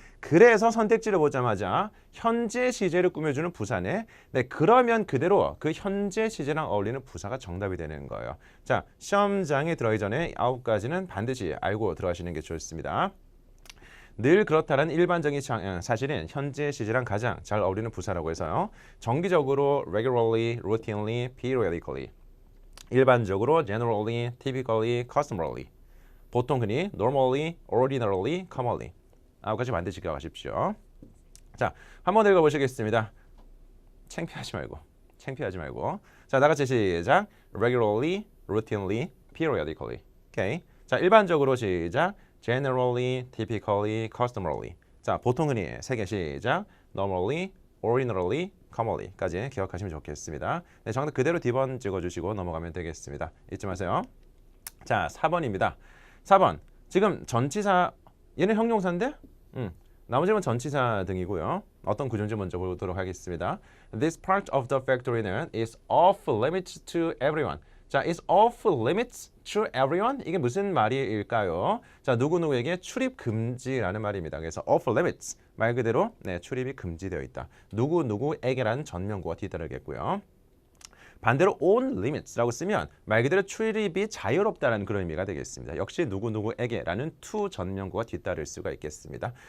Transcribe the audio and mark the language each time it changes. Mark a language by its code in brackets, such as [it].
[ko] 그래서 선택지를 보자마자 현재 시제를 꾸며주는 부사네. 네, 그러면 그대로 그 현재 시제랑 어울리는 부사가 정답이 되는 거예요. 자, 시험장에 들어가기 전에 9가지는 반드시 알고 들어가시는 게 좋습니다. 늘 그렇다라는 일반적인 사실은 현재 시제랑 가장 잘 어울리는 부사라고 해서요. 정기적으로 [en] regularly, routinely, periodically. [ko] 일반적으로 [en] generally, typically, customarily. [ko] 보통 흔히 [en] normally, ordinarily, commonly. [ko] 9가지 반드시 기억하십시오. 자, 한번 읽어보시겠습니다. 창피하지 말고. 자, 나같이 시작. [en] regularly, routinely, periodically. [ko] 오케이. 자, 일반적으로 시작. [en] generally, typically, customarily. [ko] 자, 보통 흔히 3개 시작. [en] normally, ordinarily, commonly [ko] 까지 기억하시면 좋겠습니다. 네, 정답 그대로 D번 찍어주시고 넘어가면 되겠습니다. 잊지 마세요. 자, 4번입니다. 4번. 지금 전치사 얘는 형용사인데 나머지는 전치사 등이고요. 어떤 구조인지 먼저 보도록 하겠습니다. [en] This part of the factory는 is off limits to everyone. [ko] 자, [en] is off limits to everyone? [ko] 이게 무슨 말일까요? 자, 누구누구에게 출입 금지라는 말입니다. 그래서 off limits 말 그대로 출입이 금지되어 있다. 누구누구에게라는 전명구가 뒤따르겠고요. 반대로 on limits라고 쓰면 말 그대로 출입이 자유롭다라는 그런 의미가 되겠습니다. 역시 누구누구에게라는 to 전명구가 뒤따를 수가 있겠습니다.